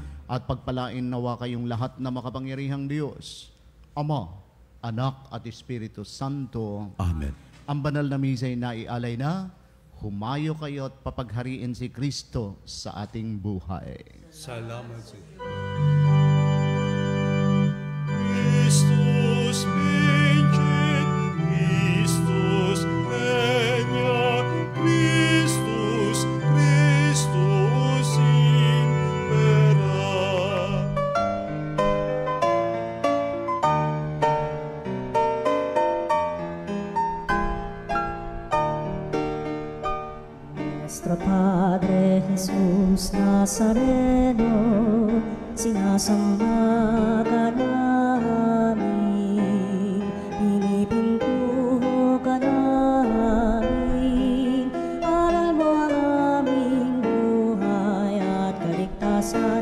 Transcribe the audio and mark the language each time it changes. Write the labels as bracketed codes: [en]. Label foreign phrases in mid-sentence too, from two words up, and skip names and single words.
[tl] At pagpalain nawa kayong lahat na makapangyarihang Diyos, Ama, Anak at Espiritu Santo. Amen. Ang banal na misa'y naialay na, humayo kayo at papaghariin si Kristo sa ating buhay. Salamat sa [la] Christus vincit, Christus regna, Christus, Christus impera. [tl] Nuestro Padre Jesús Nazareno, sinasamba ka namin, pinipintuho ka namin, aral mo ang aming buhay at kaligtasan.